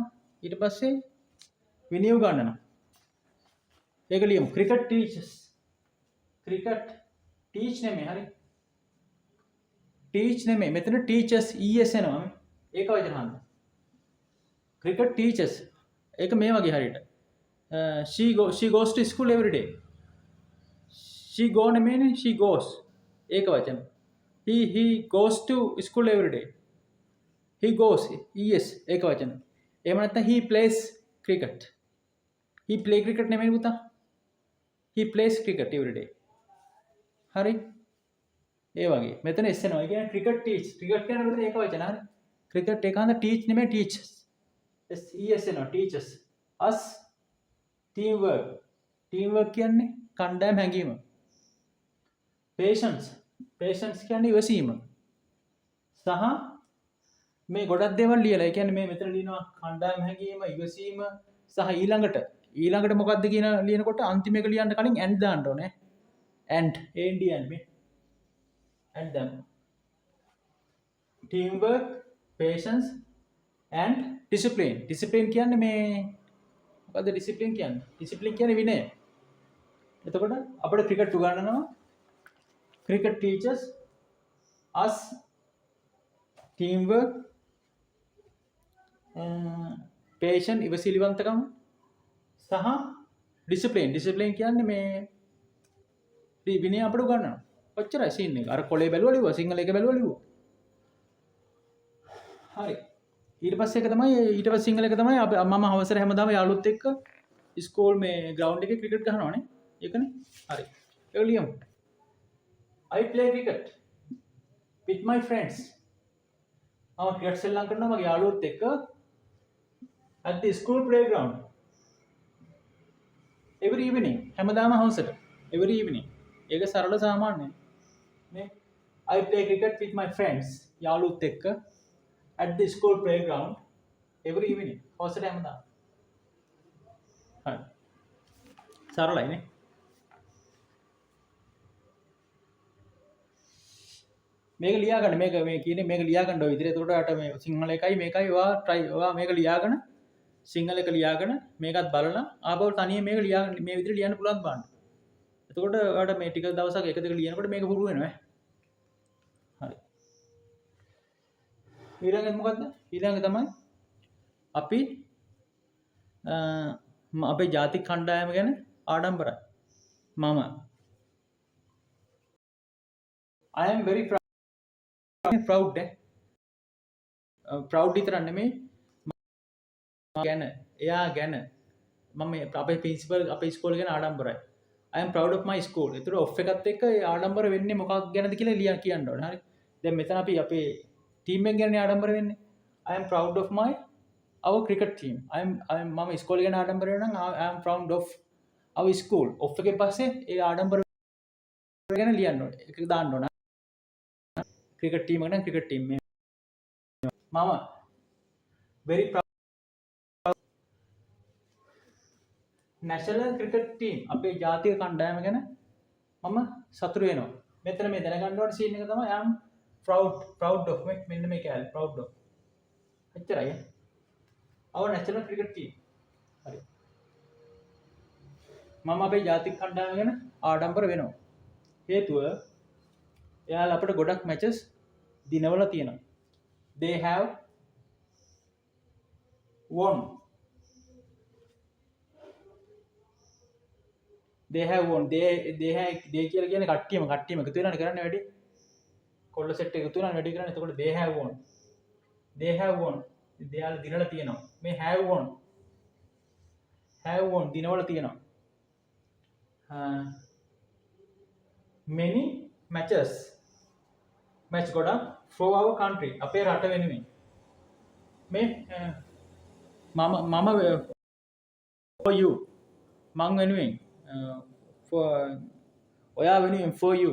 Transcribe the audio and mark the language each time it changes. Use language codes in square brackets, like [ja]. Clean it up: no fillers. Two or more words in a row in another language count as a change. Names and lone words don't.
[si] ඊට පස්සේ විනය උගන්වනවා. ඒක ලියමු. [en] cricket teachers. cricket teach [si] නෙමෙයි හරි. ටීච් නෙමෙයි. මෙතන ටීචර්ස් ES එනවා. ඒක වචන හන්ද. [en] cricket teachers. [si] ඒක මේ වගේ හරියට. [en] she goes to school every day. she go නෙමෙයිනේ she goes. [si] ඒක වචන. [en] he goes to school every day. he goes ES [si] ඒක වචන. එහෙම නැත්නම් [en] he plays cricket. he play cricket [si] නෙමෙයි පුතා. [en] he plays cricket every day. [si] හරි. ඒ වගේ මෙතන S එනවා. ඒ කියන්නේ [en] cricket teach. [si] ක්‍රිකට් කියන්නේ මෙතන ඒක වචන හරි. ක්‍රිකට් එක හන්ද ටීච් නෙමෙයි ටීචර්ස්. ES එනවා ටීචර්ස්. [en] us team work. team work [si] කියන්නේ කණ්ඩායම් හැංගීම. [en] patience. patience [si] කියන්නේ ඉවසීම. සහ මේ ගොඩක් දේවල් ලියලා. ඒ කියන්නේ මේ මෙතන ලියනවා කණ්ඩායම හැඟීම, ඉවසීම සහ ඊළඟට මොකක්ද කියන ලියනකොට අන්තිම එක ලියන්න කලින් and දාන්න ඕනේ. [en] and මේ and them. teamwork, patience and discipline. [si] discipline කියන්නේ මේ මොකද්ද discipline කියන්නේ? discipline කියන්නේ විනය. එතකොට අපිට ක්‍රිකට් උගන්වනවා. [en] cricket teaches us teamwork, patient [si] ඉවසිලිවන්තකම සහ discipline කියන්නේ මේ විනය අපිට උගන්වනවා. ඔච්චරයි සීන් එක. අර කොලේ බැලුවා ලිව්වා, සිංහල එක බැලුවා ලිව්වා. හරි. ඊට පස්සේ සිංහල එක තමයි මම අවසර හැමදාම යාළුවොත් එක්ක ස්කෝල් මේ ග්‍රවුන්ඩ් එකේ ක්‍රිකට් ගහනවානේ. ඒකනේ. හරි. ඒක ලියමු. [en] I play cricket with my friends. [si] මම ක්‍රිකට් සෙල්ලම් කරනවා මගේ යාළුවොත් එක්ක [en] at the school playground every evening. [si] හැමදාම හවසට [en] every evening. [si] ඒක සරල සාමාන්‍යයි. නේ? [en] I play cricket with my friends. [si] යාළුවොත් එක්ක [en] at the school playground every evening. [si] හවසට හැමදාම. හරි. සරලයි නේ? මේක ලියා ගන්න. මේ කියන්නේ මේක ලියා ගන්න ඔය විදිහට. එතකොට අට මේ සිංහල එකයි මේකයි ඔයා මේක ලියාගෙන සිංහල එක ලියාගෙන මේකත් බලලා ආපහු තනියම මේක ලියාගෙන මේ විදිහට ලියන්න පුළුවන් බලන්න. එතකොට ඔයාලට මේ ටික දවසක් එක දෙක ලියනකොට මේක පුරු වෙනවා. හරි. ඊළඟට මොකද්ද? ඊළඟ තමයි අපි අපේ ජාතික කණ්ඩායම ගැන ආඩම්බරයි. [en] මම I am very proud. [si] proud විතරක් නෙමෙයි ගැන එයා ගැන මම අපේ ප්‍රින්සිපල් අපේ ඉස්කෝලේ ගැන ආඩම්බරයි. [en] I am proud of my school. [si] ඒතර ඔෆ් එකත් එක්ක ඒ ආඩම්බර වෙන්නේ මොකක් ගැනද කියලා කියන්න ඕනේ. හරි. දැන් මෙතන අපි අපේ ටීම් එක ගැන ආඩම්බර වෙන්නේ. [en] I am proud of our cricket team. [si] මම ඉස්කෝලේ ගැන ආඩම්බර වෙනවා නම් [en] I am proud of our school. [si] ඔෆ් එකෙන් පස්සේ ඒ ආඩම්බර ගැන ලියන්න ඕනේ. ඒක දාන්න ඕනේ. [en] cricket team [si] එක නම් [en] cricket team [si] මේ මම [en] very proud national cricket team [si] අපේ ජාතික කණ්ඩායම ගැන මම සතුටු වෙනවා. මෙතන මේ දැනගන්න ඕන සීන් එක තමයි [en] I am proud of [si] මෙන්න මේ කැලේ [en] proud of. [si] එච්චරයි. [en] our national cricket team. [si] හරි. මම අපේ ජාතික කණ්ඩායම ගැන ආඩම්බර වෙනවා. හේතුව එයාලා අපිට ගොඩක් මැචස් දිනවල තියෙනවා. [en] They have won. [si] They කියලා කියන්නේ කට්ටියම එකතු වෙලානේ කරන්නේ වැඩි. කොල්ල සෙට් එක එකතු වෙලානේ වැඩි කරන්නේ. එතකොට [en] they have won. [si] එයාලා දිනලා තියෙනවා. මේ [en] have won [si] දිනවල තියෙනවා. [en] many matches match ගොඩක් for our country [si] අපේ රට වෙනුවෙන් මේ මම [en] for you [si] මං වෙනුවෙන් [en] for [si] ඔයා වෙනුවෙන් [en] for you